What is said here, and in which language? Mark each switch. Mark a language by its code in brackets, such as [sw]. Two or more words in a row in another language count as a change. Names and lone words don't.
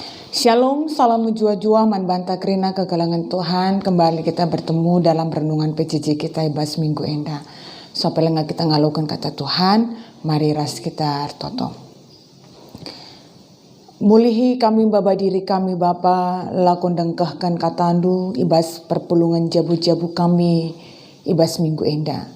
[btx] Shalom, salam jua-jua, manbanta kerina kegalangan Tuhan. [id] Kembali kita bertemu dalam renungan PJJ kita [btx] ibas minggu enda. Sopelenga kita ngalukan kata Tuhan, mari ras kita toto. Mulihi kami baba diri kami Bapa, lakon dengkahkan katandu ibas perpulungan jabu-jabu kami ibas minggu enda.